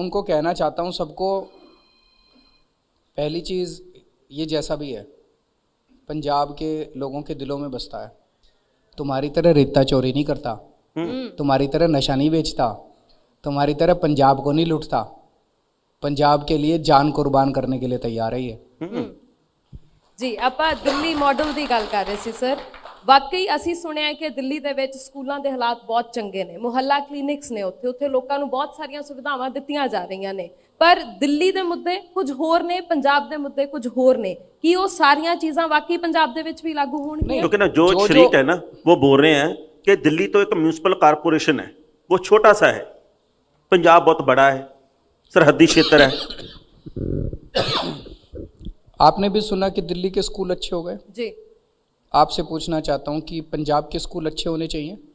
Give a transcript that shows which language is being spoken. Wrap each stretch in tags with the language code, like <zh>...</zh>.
<hi>उनको कहना चाहता हूँ सबको, पहली चीज़ ये जैसा भी है पंजाब के लोगों के दिलों में बसता है। तुम्हारी तरह रेता चोरी नहीं करता, तुम्हारी तरह नशा नहीं बेचता, तुम्हारी तरह पंजाब को नहीं लूटता, पंजाब के लिए जान कुर्बान करने के लिए तैयार है ये।</hi> <pa>ਜੀ ਆਪਾਂ ਦਿੱਲੀ ਮਾਡਲ ਦੀ ਗੱਲ ਕਰ ਰਹੇ ਸੀ ਸਰ। ਵਾਕਈ ਅਸੀਂ ਸੁਣਿਆ ਕਿ ਦਿੱਲੀ ਦੇ ਵਿੱਚ ਸਕੂਲਾਂ ਦੇ ਹਾਲਾਤ ਬਹੁਤ ਚੰਗੇ ਨੇ, ਮੁਹੱਲਾ ਕਲੀਨਿਕਸ ਨੇ, ਉੱਥੇ ਲੋਕਾਂ ਨੂੰ ਬਹੁਤ ਸਾਰੀਆਂ ਸੁਵਿਧਾਵਾਂ ਦਿੱਤੀਆਂ ਜਾ ਰਹੀਆਂ ਨੇ, ਪਰ ਦਿੱਲੀ ਦੇ ਮੁੱਦੇ ਕੁਝ ਹੋਰ ਨੇ, ਪੰਜਾਬ ਦੇ ਮੁੱਦੇ ਕੁਝ ਹੋਰ ਨੇ। ਕੀ ਉਹ ਸਾਰੀਆਂ ਚੀਜ਼ਾਂ ਵਾਕਈ ਪੰਜਾਬ ਦੇ ਵਿੱਚ ਵੀ ਲਾਗੂ ਹੋਣਗੀਆਂ?</pa> <hi>क्योंकि ना जो शरीक है ना वो बोल रहे हैं कि दिल्ली तो एक म्यूनसिपल कारपोरेशन है, वो छोटा सा है, पंजाब बहुत बड़ा है, सरहदी क्षेत्र है। आपने भी सुना कि दिल्ली के स्कूल अच्छे हो गए। जी आपसे पूछना चाहता हूँ कि पंजाब के स्कूल अच्छे होने चाहिए?</hi>